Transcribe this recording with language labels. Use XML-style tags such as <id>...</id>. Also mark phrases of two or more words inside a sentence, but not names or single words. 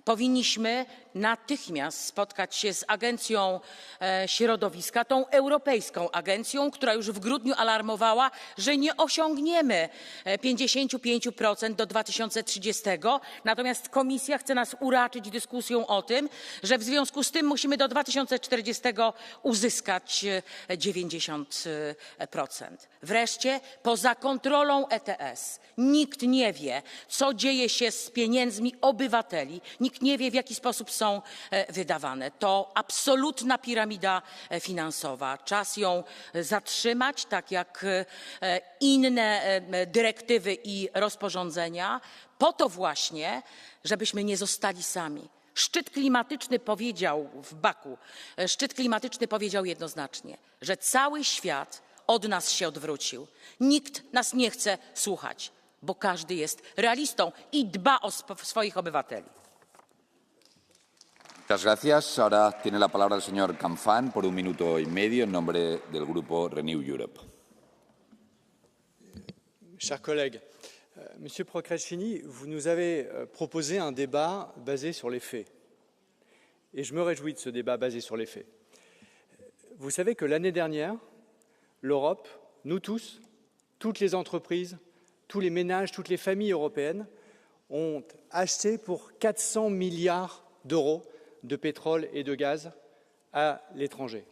<pl>Powinniśmy natychmiast natychmiast spotkać się z Agencją Środowiska, tą europejską agencją, która już w grudniu alarmowała, że nie osiągniemy 55% do 2030. Natomiast Komisja chce nas uraczyć dyskusją o tym, że w związku z tym musimy do 2040 uzyskać 90%. Wreszcie poza kontrolą ETS nikt nie wie, co dzieje się z pieniędzmi obywateli. Nikt nie wie, w jaki sposób są wydawane. To absolutna piramida finansowa. Czas ją zatrzymać, tak jak inne dyrektywy i rozporządzenia, po to właśnie, żebyśmy nie zostali sami. Szczyt klimatyczny powiedział w Baku, szczyt klimatyczny powiedział jednoznacznie, że cały świat od nas się odwrócił. Nikt nas nie chce słuchać, bo każdy jest realistą i dba o swoich obywateli.</pl> <es>Muchas gracias. Ahora tiene la palabra el señor Canfin por 1 minuto y medio en nombre del grupo Renew Europe.</es> <fr>Chers collègues, Monsieur Procaccini, vous nous avez proposé un débat basé sur les faits. Et je me réjouis de ce débat basé sur les faits. Vous savez que l'année dernière, l'Europe, nous tous, toutes les entreprises, tous les ménages, toutes les familles européennes ont acheté pour 400 milliards d'euros de pétrole et de gaz à l'étranger.</fr>